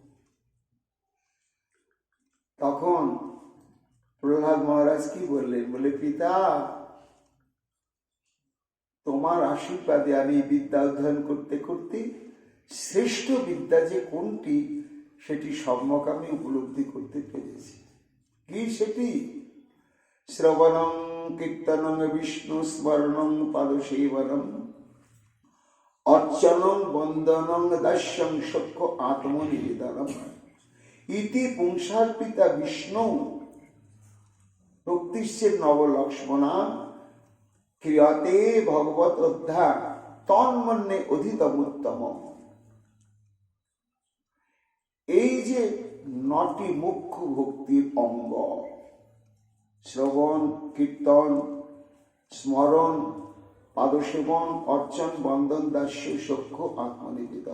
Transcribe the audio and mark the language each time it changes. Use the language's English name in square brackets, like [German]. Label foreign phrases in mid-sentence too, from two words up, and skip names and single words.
[Bangla] তখন প্রহ্লাদ মহারাজ কি বললেন, বলে, পিতা, তোমার আশীর্বাদে আমি বিদ্যা অধ্যয়ন করতে করতে শ্রেষ্ঠ বিদ্যা যে কোনটি সেটি সম্যক আমি উপলব্ধি করতে পেরেছি। কি সেটি? [Sanskrit] শ্রবণং কীর্তনং বিষ্ণু স্মরণং পাদসেবনং অর্চনং বন্দনং দাস্যং সখ্য আত্মনিবেদনম ইতি পুংসার্পিতা বিষ্ণু ভক্তিশ্চেদ নবলক্ষ্মণা ক্রিয়তে ভগবত অধ্যা তন্মন্যে অধিতমোত্তম। [Bangla] এই যে 9টি মুখ্য ভক্তির অঙ্গ, শ্রবণ, কীর্তন, স্মরণ, পাদসেবন, অর্চন, বন্দন, দাস্য, সখ্য, আত্মনিবেদন।